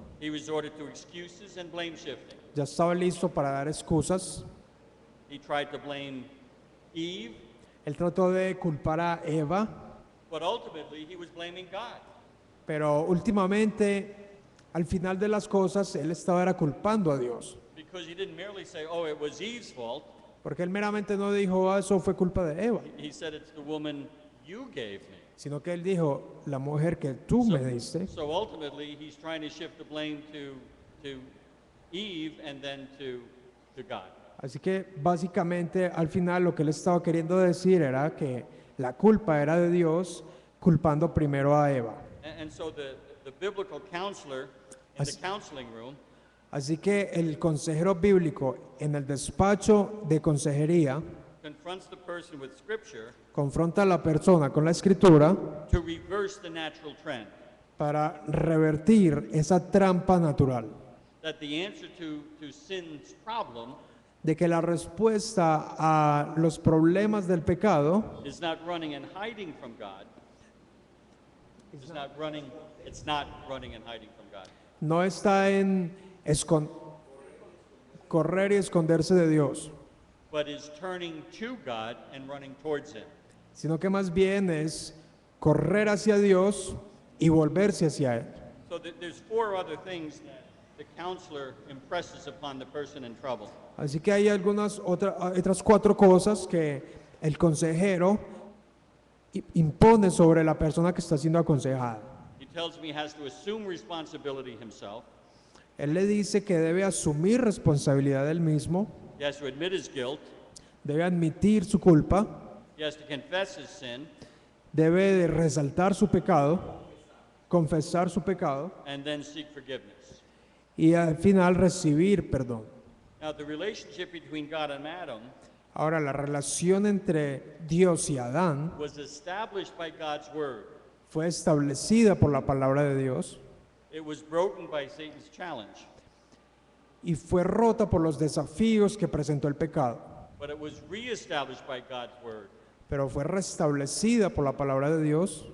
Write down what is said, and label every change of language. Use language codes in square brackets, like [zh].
[en] He resorted to excuses and blame shifting. [es] Ya estaba listo para dar excusas. [en] He tried to blame Eve, [es] Él trató de culpar a Eva, [en] but ultimately he was blaming God. [es] pero últimamente, al final de las cosas, él era culpando a Dios. [en] Because he didn't merely say, oh, it was Eve's fault. [es] Porque él meramente no dijo, "Ah, eso fue culpa de Eva", [en] He said, it's the woman you gave me. [es] sino que él dijo, la mujer que tú me diste. [en] So ultimately, he's trying to shift the blame to Eve and then to God. [es] Así que básicamente al final lo que él estaba queriendo decir era que la culpa era de Dios, culpando primero a Eva. [en] And so the biblical counselor in the counseling room [es] Así que el consejero bíblico en el despacho de consejería [en] confronts the person with scripture [es] confronta a la persona con la escritura [en] to reverse the natural trend. [es] para revertir esa trampa natural [en] That the answer to sin's problem [es] de que la respuesta a los problemas del pecado [en] is not running and hiding from God. It's not running and hiding from God. [es] no está en correr y esconderse de Dios, [en] But is turning to God and running towards Him. [es] sino que más bien es correr hacia Dios y volverse hacia Él. [en] So there's four other things that the counselor impresses upon the person in trouble. [es] Así que hay otras 4 cosas que el consejero impone sobre la persona que está siendo aconsejada. [en] He tells me he has to assume responsibility himself. [es] Él le dice que debe asumir responsabilidad él mismo, [en] He has to admit his guilt. [es] debe admitir su culpa, [en] He has to confess his sin [es] debe de resaltar su pecado, confesar su pecado [en] and then seek forgiveness. [es] y al final recibir perdón. [en] Now, the relationship between God and Adam [es] Ahora, la relación entre Dios y Adán [en] was established by God's word. [es] fue establecida por la palabra de Dios [en] It was broken by Satan's challenge, [es] y fue rota por los desafíos que presentó el pecado, [en] but it was reestablished by God's word [es] pero fue restablecida por la palabra de Dios